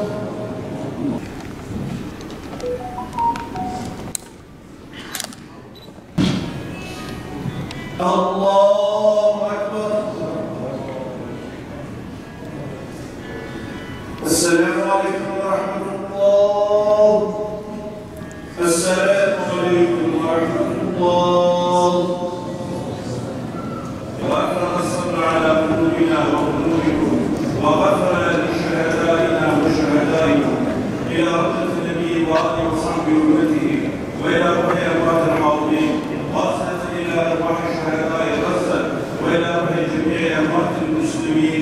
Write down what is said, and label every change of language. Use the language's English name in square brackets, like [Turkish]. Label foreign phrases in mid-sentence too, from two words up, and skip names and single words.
[Arabic] الله أكبر. السلام عليكم ورحمة الله. السلام عليكم ورحمة الله. وأكرم الصبر على قلوبنا وقلوبكم وغفر لشهدائنا وشهدائكم إلى رحمة النبي وآله وصحبه وأمته وإلى روح أموات الحاضرين واصلة إلى أرواح شهداء غزة وإلى روح جميع أموات المسلمين.